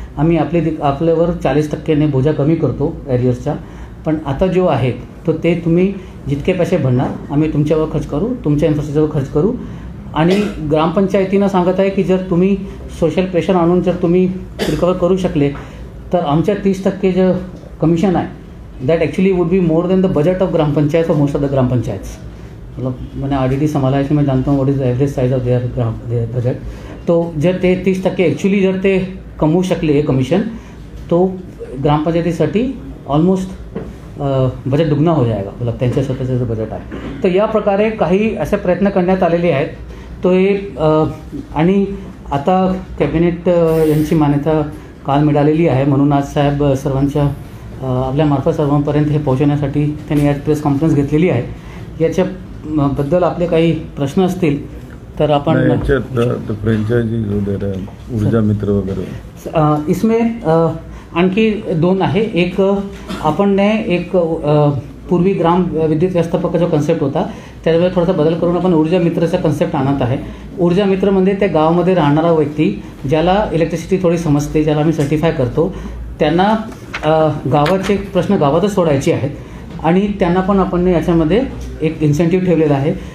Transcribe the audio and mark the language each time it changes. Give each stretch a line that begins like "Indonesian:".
Marathi: आम्ही आपल्यावर 40% बोजा कमी करतो एरियर्सचा, पण आता जो आहे तो ते तुम्ही जितके पैसे भरणार आम्ही तुमच्यावर खर्च करू, तुमच्या इन्फ्रास्ट्रक्चरवर खर्च करू. आणि ग्रामपंचायतीनं सांगत आहे की जर तुम्ही सोशल प्रेशर आणून जर तुम्ही रिकवर करू शकले तर आमच्या 30% जे कमिशन आहे
English: That actually would be more than the budget of gram panchayat और most of the gram panchayats.
Hindi: मतलब मैंने RDD संभाला है, मैं जानता हूँ
English: What is the average size of their budget.
Marathi: तो जर ते 30% ॲक्च्युअली जर ते कमवू शकले हे कमिशन तो ग्रामपंचायतीसाठी ऑलमोस्ट बजट
Hindi: दुगना हो जाएगा.
Marathi: मतलब त्यांच्या स्वतःचं जे बजट आहे. तर या प्रकारे काही असे प्रयत्न करण्यात आलेले आहेत. तो हे आणि आता कॅबिनेट यांची मान्यता काल मिळालेली आहे, म्हणून आज साहेब सर्वांच्या आपल्यामार्फत सर्वांपर्यंत हे पोहोचवण्यासाठी त्यांनी आज प्रेस कॉन्फरन्स घेतलेली आहे. याच्याबद्दल आपले काही प्रश्न असतील तर आपण फ्रेंचाइजी ऊर्जा मित्र वगैरे
Hindi: इसमें
Marathi: आणखी 2 आहे. एक आपण ने एक पूर्वी ग्राम विद्युत व्यवस्थापक जो कन्सेप्ट होता त्याच्यावर थोडासा बदल करून आपण ऊर्जा मित्रचा कन्सेप्ट आणत आहे. ऊर्जा मित्र म्हणजे त्या गावामध्ये राहणारा व्यक्ती ज्याला इलेक्ट्रिसिटी थोडी समजते, ज्याला आम्ही सर्टिफाय करतो, त्यांना गावाचे प्रश्न गावातच सोडायचे आहेत आणि त्यांना पण आपण याच्यामध्ये एक इन्सेंटिव्ह ठेवलेला आहे.